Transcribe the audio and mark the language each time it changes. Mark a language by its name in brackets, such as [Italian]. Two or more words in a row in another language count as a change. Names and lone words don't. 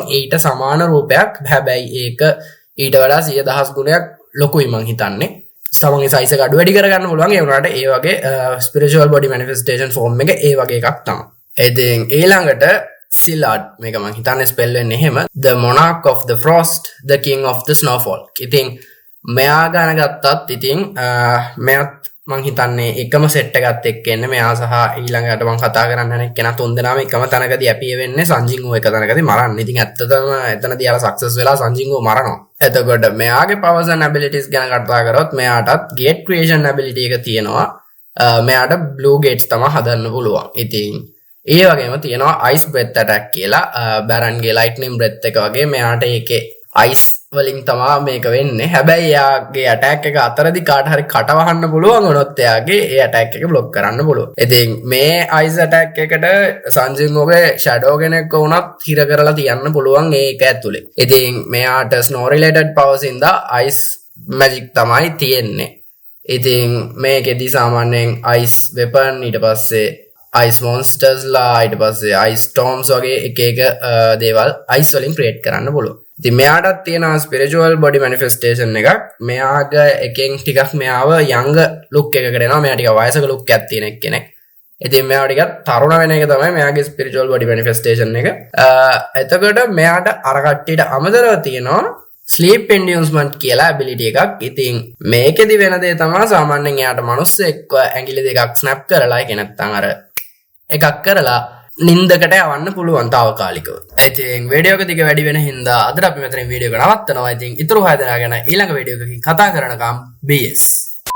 [Sinhala] ඊට සමාන රූපයක්. හැබැයි ඒක ඊට වඩා 100,000 ගුණයක් ලොකුයි මං හිතන්නේ. සමන්ගේ සයිස් එක අඩු වැඩි කරගන්න පුළුවන්. ඒ වුණාට ඒ වගේ [English] spiritual body manifestation form [Sinhala] එක ඒ වගේ එකක් තමයි. ඉතින් ඊළඟට සිලාඩ් මේක මං හිතන්නේ ස්පෙල් වෙන්නේ එහෙම [English] the monarch of the frost the king of the snowfall. [Sinhala] ඉතින් මෙයා ගාන ගත්තත් ඉතින් මෙයාත් මං හිතන්නේ එකම සෙට් එකත් එක්ක එන්නේ මෙයා සහ ඊළඟට මං කතා කරන්න යන කෙනා තුන්දෙනාම එකම තැනකදී ඇපිය වෙන්නේ සංජින්ගෝ එක තැනකදී මරන්න. ඉතින් ඇත්තටම එතනදී අර සක්සස් වෙලා සංජින්ගෝ මරනවා. එතකොට මෙයාගේ [English] powers and abilities [Sinhala] ගැන කතා කරොත් මෙයාටත් [English] gate creation ability [Sinhala] එක තියෙනවා. මෙයාට [English] blue gates [Sinhala] තමයි හදන්න පුළුවන්. ඉතින් ඒ වගේම තියෙනවා [English] ice breath attack [Sinhala] කියලා බැරන්ගේ [English] lightning breath [Sinhala] එක වගේ මෙයාට ඒකේ ice වලින් තමයි මේක වෙන්නේ. හැබැයි එයාගේ attack එක අතරදී කාට හරි කට වහන්න පුළුවන් වුණොත් එයාගේ ඒ attack එක block කරන්න පුළුවන්. ඉතින් මේ [English] ice attack [Sinhala] එකට සංජින්ගෝගේ shadow කෙනෙක් වුණත් හිර කරලා තියන්න පුළුවන් ඒක ඇතුලේ. ඉතින් මෙයාට [English] snow related powers [Sinhala] ඉඳලා [English] ice magic [Sinhala] තමයි තියෙන්නේ. ඉතින් මේකෙදි සාමාන්‍යයෙන් [English] ice weapon [Sinhala] ඊට පස්සේ [English] ice monsters [Sinhala] ලා ඊට පස්සේ [English] ice storms [Sinhala] වගේ එක එක දේවල් ice වලින් create කරන්න පුළුවන්. ඉතින් මෙයාටත් තියෙනවා [English] spiritual body manifestation [Sinhala] එකක්. මෙයාගේ එකෙන් ටිකක් මෙයාව [English] young look [Sinhala] එකකට එනවා. මෙයා ටික වයසක look එකක් තියෙන කෙනෙක්. ඉතින් මෙයා ටිකක් තරුණ වෙන එක තමයි මෙයාගේ [English] spiritual body manifestation [Sinhala] එක. එතකොට මෙයාට අර කට්ටියට අමතරව තියෙනවා [English] sleep inducement [Sinhala] කියලා ability එකක්. ඉතින් මේකෙදි වෙන දේ තමයි සාමාන්‍යයෙන් එයාට මිනිස්සෙක් ඇඟිලි දෙකක් snap කරලා ඒක නැත්තම් අර එකක් කරලා නින්දකට යවන්න පුළුවන් తాවකාලිකව. ඉතින් වීඩියෝ එක දිග වැඩි වෙන හින්දා අද අපි මෙතනින් වීඩියෝ එක නවත්තනවා. ඉතින් ඊතුරු 6 දෙනා ගැන ඊළඟ වීඩියෝ එකකින් කතා කරනකම් BS